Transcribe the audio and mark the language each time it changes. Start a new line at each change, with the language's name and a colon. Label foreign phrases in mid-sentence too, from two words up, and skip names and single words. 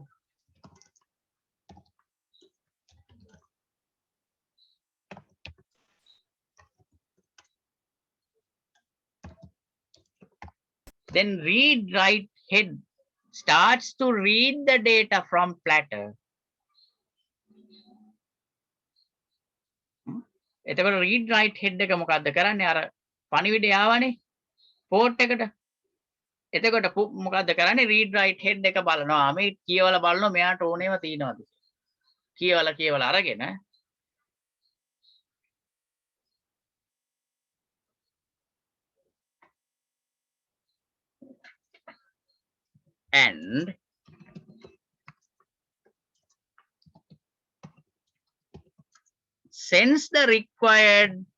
English: read write head starts to read the data from platter.
Sinhala: එතකොට
English: read write head
Sinhala: එක මොකද්ද කරන්නේ? අර පණිවිඩය ආවනේ port එකට. එතකොට මොකද්ද කරන්නේ?
English: read write head
Sinhala: එක බලනවා. මේ කියවලා බලනවා මෙයාට ඕනේම තියෙනවද? කියවලා අරගෙන
English: and sends the required